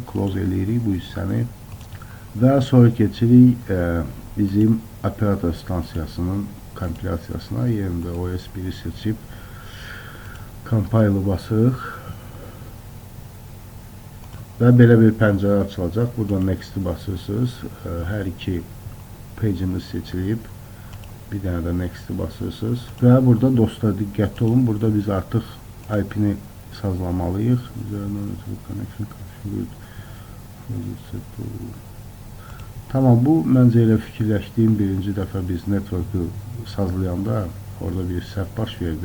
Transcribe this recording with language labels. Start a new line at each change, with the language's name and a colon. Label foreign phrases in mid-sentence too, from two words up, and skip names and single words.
Azerbaijani: Close eləyirik bu hissəni və sonra keçirik bizim operator stansiyasının kompilasiyasına. Yerində OS1-i seçib compile-ı basırıq və belə bir pəncərə açılacaq. Burada next-i basırsınız. Hər iki page-imiz seçilib. Bir dənə də next-i basırsınız. Və burada dostlar diqqətli olun. Burada biz artıq IP-ni sazlamalıyıq. Tamam, bu məncə elə fikirləşdiyim birinci dəfə biz network-ı sazlayanda orada bir səhv baş verdi.